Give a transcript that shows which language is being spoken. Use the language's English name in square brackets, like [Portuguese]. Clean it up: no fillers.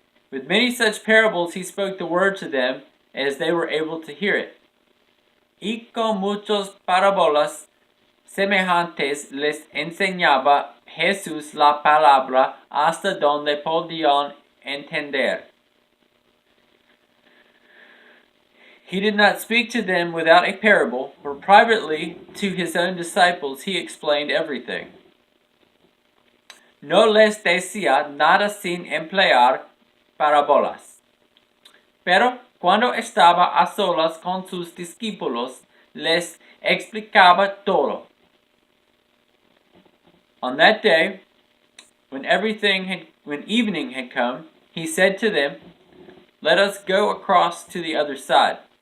[English] With many such parables he spoke the word to them, as they were able to hear it. [Spanish] Y con muchas parábolas semejantes les enseñaba Jesús la palabra hasta donde podían entender. [English] He did not speak to them without a parable, for privately to his own disciples he explained everything. [Spanish] No les decía nada sin emplear parábolas. Pero cuando estaba a solas con sus discípulos, les explicaba todo. [English] On that day, when evening had come, he said to them, "Let us go across to the other side."